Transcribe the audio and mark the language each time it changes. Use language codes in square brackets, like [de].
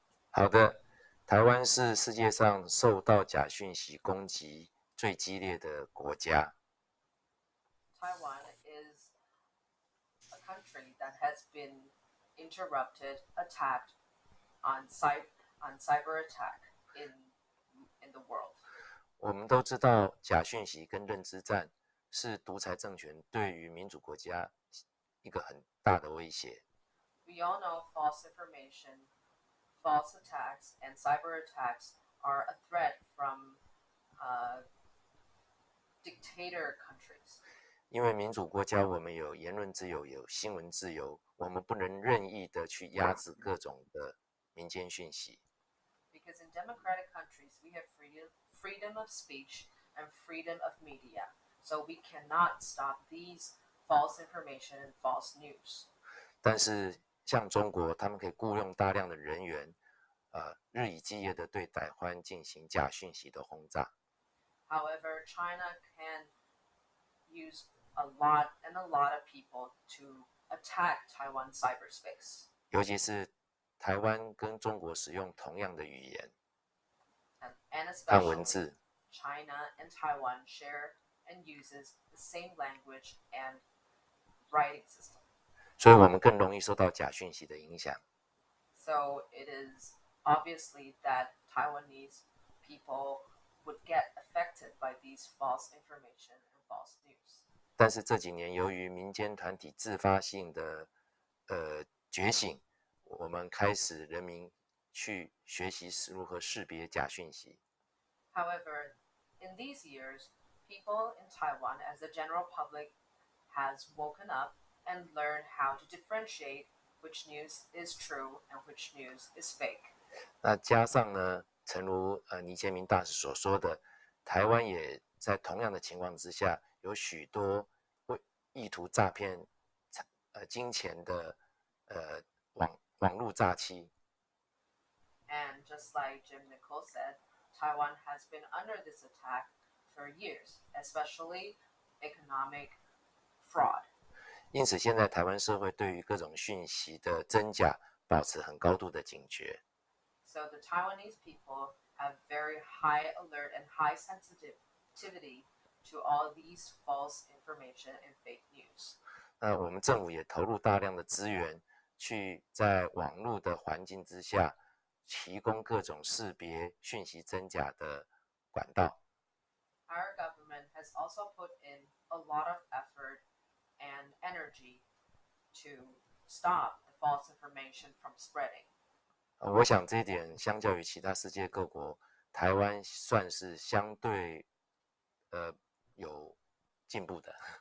[zh] 好的，台湾是世界上受到假讯息攻击最激烈的国家。 [en] Taiwan is a country that has been interrupted, attacked on cyber attack in the world. [zh] 我们都知道，假讯息跟认知战是独裁政权对于民主国家一个很大的威胁。 [en] We all know false information, false attacks, and cyber attacks are a threat from dictator countries. [zh] 因为民主国家，我们有言论自由，有新闻自由，我们不能任意的去压制各种的民间讯息。 [en] Because in democratic countries, we have freedom of speech and freedom of media, so we cannot stop these false information and false news. [zh] 但是像中国，他们可以雇佣大量的人员，日以继夜的对台湾进行假讯息的轰炸。 [en] However, China can use a lot of people to attack Taiwan cyberspace. [zh] 尤其是台湾跟中国使用同样的语言 [en] and [zh] 和文字。 [en] China and Taiwan share and uses the same language and writing system. [zh] 所以我们更容易受到假讯息的影响。 [en] So it is obviously that Taiwanese people would get affected by these false information and false news. [zh] 但是这几年，由于民间团体自发性的觉醒，我们开始人民去学习如何识别假讯息。 [en] However, in these years, people in Taiwan, as the general public, has woken up and learned how to differentiate which news is true and which news is fake. [zh] 那加上呢，诚如倪建明大使所说的，台湾也在同样的情况之下，有许多意图诈骗金钱的网络诈欺。 [en] And just like Jim Nicole said, Taiwan has been under this attack for years, especially economic fraud. [zh] 因此，现在台湾社会对于各种讯息的真假保持很高度的警觉。 [en] So the Taiwanese people have very high alert and high sensitivity to all these false information and fake news. [zh] 那我们政府也投入大量的资源，去在网络的环境之下，提供各种识别讯息真假的管道。 [en] Our government has also put in a lot of effort and energy to stop the false information from spreading. [zh] 我想这一点相较于其他世界各国，台湾算是相对有进步的。